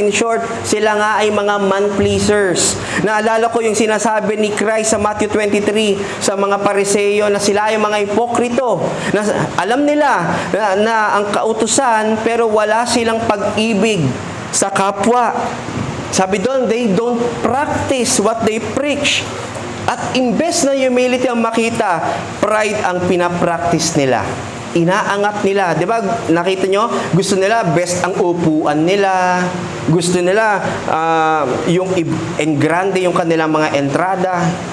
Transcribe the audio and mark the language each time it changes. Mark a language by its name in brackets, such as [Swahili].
[Filipino] In short, sila nga ay mga man-pleasers. Naalala ko yung sinasabi ni Christ sa Matthew 23 sa mga Pariseo na sila ay mga hipokrito. Na alam nila na ang kautusan pero wala silang pag-ibig sa kapwa. Sabi doon, [English] they don't practice what they preach. [Filipino] At imbes na humility ang makita, pride ang pinapractice nila. Inaangat nila. Di ba, nakita nyo? Gusto nila, best ang upuan nila. Gusto nila, yung engrande yung kanilang mga entrada.